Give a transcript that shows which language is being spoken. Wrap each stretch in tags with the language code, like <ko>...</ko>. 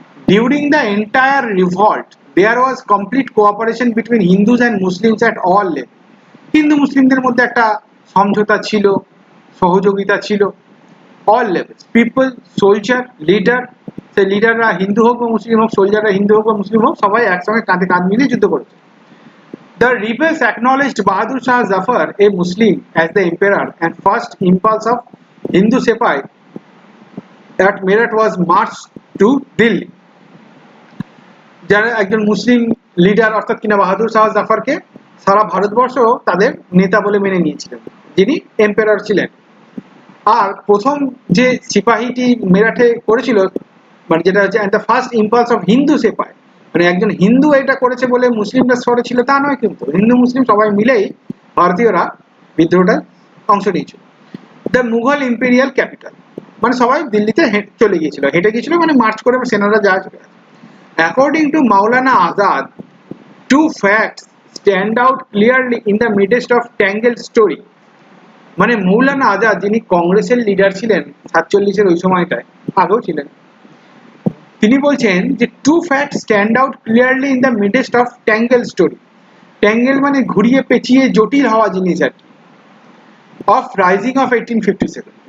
<en>During the entire revolt there was complete cooperation between Hindus and Muslims at all level.</en> <bn>Hindu মুসলিমদের মধ্যে একটা সমঝোতা ছিল, সহযোগিতা ছিল, all levels, people, soldier, leader, সেই লিডাররা হিন্দু হোক বা মুসলিম হোক, সোলজাররা হিন্দু হোক বা মুসলিম হোক, সবাই একসঙ্গে কাঁধে কাঁধ মিলিয়ে যুদ্ধ করেছে।</bn> <en>The rebels acknowledged Bahadur Shah Zafar, a Muslim, as the emperor, and first impulse of Hindu sepai at Meerut was march to Delhi.</en> <bn>যারা একজন মুসলিম লিডার অর্থাৎ কিনা বাহাদুর শাহ জাফরকে সারা ভারতবর্ষ তাদের নেতা বলে মেনে নিয়েছিলেন, যিনি এম্পায়ার ছিলেন। আর প্রথম যে সিপাহীটি মেরাঠে করেছিল, মানে যেটা হচ্ছে</bn> <en>the first impulse of Hindu sepoy,</en> <bn>মানে একজন হিন্দু এটা করেছে বলে মুসলিমরা শহরে ছিল তা নয়, কিন্তু হিন্দু মুসলিম সবাই মিলেই ভারতীয়রা বিদ্রোহটা অংশ নিয়েছিল।</bn> <en>the Mughal imperial capital,</en> <bn>মানে সবাই দিল্লিতে চলে গিয়েছিল, হেঁটে গিয়েছিল, মানে মার্চ করে সেনারা যা চলে গেছে।</bn> <en>According to Maulana Azad, two facts stand out clearly in the midst of tangled story.</en> <bn>মানে মৌলানা আজাদ, যিনি কংগ্রেসের লিডার ছিলেন 47-এর ওই সময়টায়, আগেও ছিলেন, তিনি বলছেন যে</bn> <en>Two fact stand out clearly in the midst of tangle story.</en> <bn>ট্যাঙ্গেল মানে ঘুরিয়ে পেঁচিয়ে জটিল হওয়া জিনিস আর কি,</bn> <en>Of rising of 1857।</en>